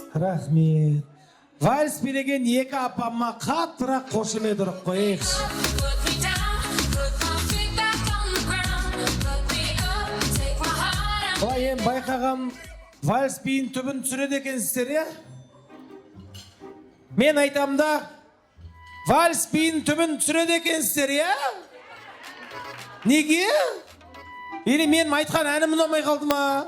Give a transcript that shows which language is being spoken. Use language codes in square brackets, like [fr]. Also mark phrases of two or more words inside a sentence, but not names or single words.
[kk] Рахмет. Вальс билеген екі апама қаттырақ қошемет ұрып қойықшы. [en] Put me down, put my feet back on the ground. Put me up, take my heart and [kk] Былай ем байқағам, вальс биін түбін түсіреді екенсіздер, я? Мен айтам да, вальс биін түбін түсіреді екенсіздер, я? Неге? Или мен айтқан әнім ұнамай қалды ма?